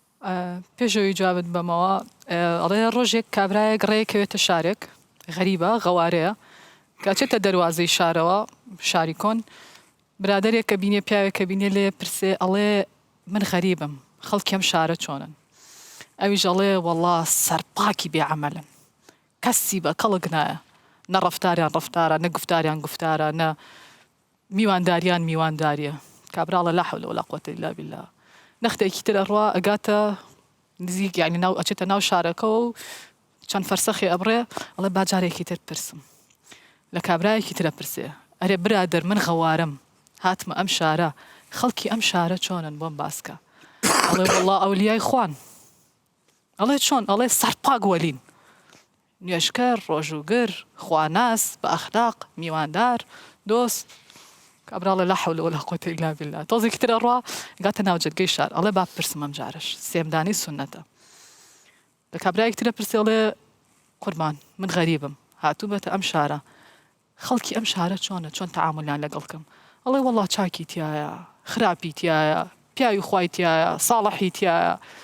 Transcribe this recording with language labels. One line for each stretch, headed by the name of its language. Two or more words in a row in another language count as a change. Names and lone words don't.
Central Kurdish: پێشەوەی جوابت بەمەوە ئەڵێ ڕۆژێک کابرایەک ڕێیەکەوێتە شارێک غەریبە غەوارەیە کاچێتە دەواازەی شارەوە شاری کۆن برادێک کە بینێ پیاوێک کە بینێ لێ پرسێ ئەڵێ من غەریبم خەڵکیم شارە چۆنن ئەویش ئەڵێ وەڵڵا سەرپاکی بێعەمەلن کەسی بە کەڵک نایە نە ڕەفتاریان ڕەفتارە نە گفتاریان گفتارە نە میوانداریان میوانداریە کابراڵە
Arabic: لا حول ولا قوة إلا بالله
Central Kurdish: نەختێکی تر ئەڕوا ئەگاتە نزیک یعنی ناو ئەچێتە ناو شارەکە و چەند فەرسەخی ئەبڕێ ئەڵێ باجارێکی تر پرسم لە کابرایەکی ترە پرسێ ئەرێ برادر من غەوارم هاتمە ئەم شارە خەڵکی ئەم شارە چۆنن بۆم باسکە ئەڵێ وەڵڵا ئەولیای خوان ئەڵێ چۆن ئەڵێ سەرپاک وەلین نوێژکەر ڕۆژوگر خواناس بە ئەخلاق میواندار دۆست کابراڵێ
Arabic: لا حول ولا قوة إلا بالله
Central Kurdish: تۆزێکی تر ئەڕوا گاتە ناو جەرگەی شار ئەڵێ با پرسم ئەم جارش سێمدانی سونەتە لە کابرایەک ترە پرسێ ئەڵێ قوربان من غەریبم هاتوو بێتە ئەم شارە خەڵکی ئەم شارە چۆنە چۆن تەعاملیان لەگەڵکەم ئەڵێ وەڵڵا چاکی تایە خراپی تایە پیاوی خوای تایە ساڵحی تایە